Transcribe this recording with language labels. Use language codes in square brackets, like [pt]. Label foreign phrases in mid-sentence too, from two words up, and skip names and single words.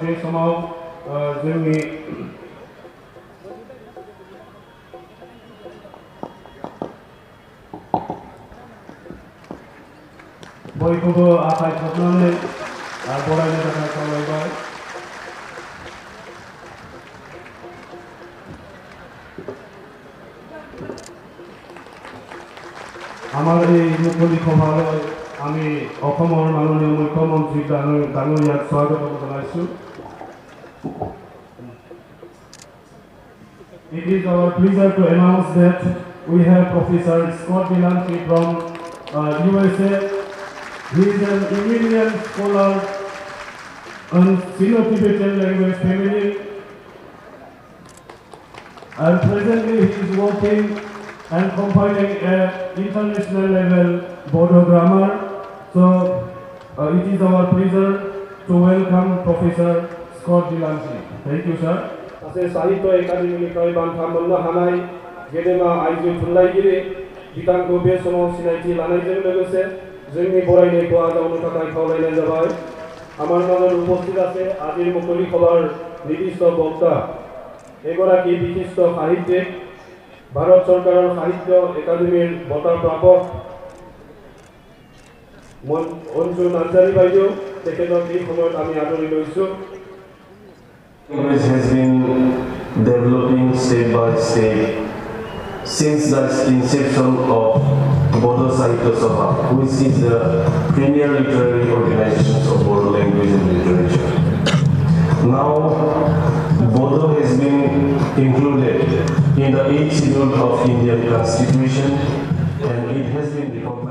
[brx] समाव जोंनि बयखौबो आखाइ खबनानै बरायनो थाखाय खावलायबाय। [as] আমার এই মুকলি সভালৈ আমি অসমৰ মাননীয় মুখ্যমন্ত্ৰী ডাঙৰীয়াক স্বাগত জনাইছোঁ। [en] It is our pleasure to announce that we have Professor Scott Delancey from USA. He is an eminent scholar on Sino-Tibetan language family, and presently he is working and compiling an international level Bodo grammar. So it is our pleasure to welcome Professor Scott Delancey. Thank you, sir. [brx] साहित्य एकाडेमीनिफ्राय बान्था मोननो हानाय गेदेमा आइजो थुनलाइगिरि बिथांखौ बे समाव सिनायथि लानायजों लोगोसे जोंनि बरायनायखौ आजावनो थाखाय खावलायनाय जाबाय। [as] আমার মাজত উপস্থিত আছে আজিৰ মুকলি সভাৰ নিৰ্দিষ্ট বক্তা এগৰাকী বিশিষ্ট সাহিত্যিক, ভাৰত চৰকাৰৰ সাহিত্য একাডেমীৰ বঁটা প্ৰাপক অঞ্জু নাৰ্জাৰী বাইদেউ, তেখেতক এই সময়ত আমি আদৰি লৈছোঁ। [en] Language has been developing step by step since the inception of Bodo Sahitya Sabha, which is the premier literary organization of Bodo language and literature. Now, Bodo has been included in the 8th schedule of Indian Constitution, and it has been